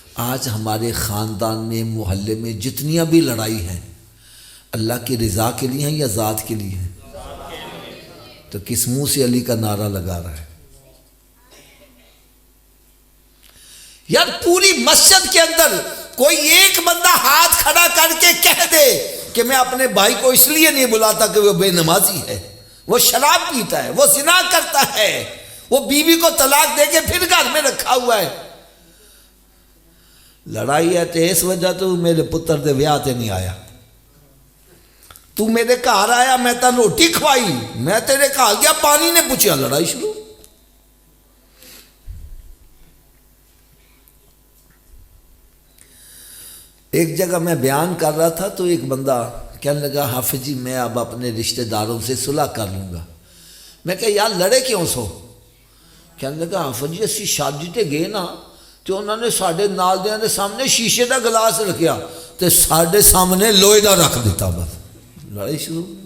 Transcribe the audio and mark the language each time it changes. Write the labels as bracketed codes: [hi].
[ur] آج ہمارے خاندان میں، محلے میں جتنیاں بھی لڑائی ہیں اللہ کی رضا کے لیے ہیں یا ذات کے لیے ہیں؟ تو کس منہ سے علی کا نعرہ لگا رہا ہے یار؟ پوری مسجد کے اندر کوئی ایک بندہ ہاتھ کھڑا کر کے کہہ دے کہ میں اپنے بھائی کو اس لیے نہیں بلاتا کہ وہ بے نمازی ہے، وہ شراب پیتا ہے، وہ زنا کرتا ہے، وہ بیوی کو طلاق دے کے پھر گھر میں رکھا ہوا ہے. [pa] لڑائی ہے تو اس وجہ تو میرے پتر دے ویاہ تے نہیں آیا. تو میرے گھر آیا، میں تاں روٹی کھوائی، میں تیرے گھر گیا پانی نے پوچھا، لڑائی شروع. [ur] ایک جگہ میں بیان کر رہا تھا تو ایک بندہ کہنے لگا حافظ جی میں اب اپنے رشتہ داروں سے صلح کر لوں گا. [pa] میں کہا یار لڑے کیوں سو؟ کہنے لگا حافظ جی اسی شادی تے گئے نا تو انہوں نے ساڑھے نال دیاں دے سامنے شیشے دا گلاس رکھیا تے ساڑھے سامنے لوہے دا رکھ دیتا، بس لڑائی شروع.